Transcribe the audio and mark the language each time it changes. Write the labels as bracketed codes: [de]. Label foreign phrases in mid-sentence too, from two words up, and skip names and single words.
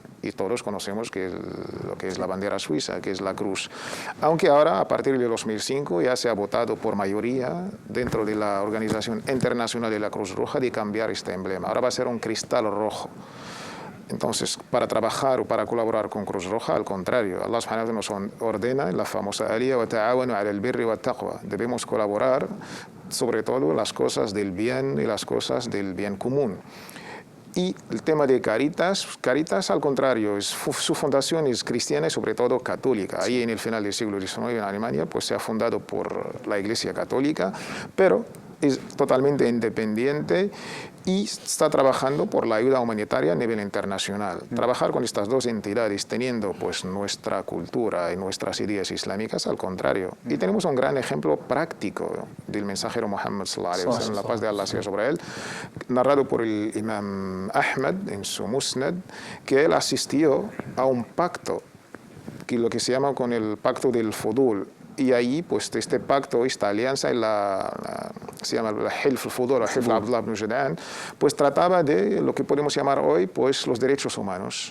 [es] Y todos conocemos lo que es la bandera suiza, que es la cruz. Aunque ahora, a partir de 2005, ya se ha votado por mayoría dentro de la Organización Internacional de la Cruz Roja de cambiar este emblema. Ahora va a ser un cristal rojo. Entonces, para trabajar o para colaborar con Cruz Roja, al contrario, [ar] الله سبحانه وتعالى [es] nos ordena la famosa [ar] الآية وتعاونوا على البر والتقوى. [es] Debemos colaborar sobre todo las cosas del bien y las cosas del bien común. Y el tema de Caritas al contrario, su fundación es cristiana y sobre todo católica. Ahí en el final del siglo XIX en Alemania pues se ha fundado por la Iglesia Católica, pero es totalmente independiente y está trabajando por la ayuda humanitaria a nivel internacional. Trabajar con estas dos entidades teniendo pues nuestra cultura y nuestras ideas islámicas, al contrario. Y tenemos un gran ejemplo práctico del mensajero Muhammad [ar] صلى الله عليه وسلم, [es] la paz de Allah sea sobre él, narrado por el imam Ahmad en su Musnad, que él asistió a un pacto, que lo que se llama con el pacto del Fudul. Y ahí, pues, este pacto, esta alianza, se llama el Hilf al-Fudul, el Hilf Abdullah ibn Jud'an, pues trataba de lo que podemos llamar hoy, pues, los derechos humanos.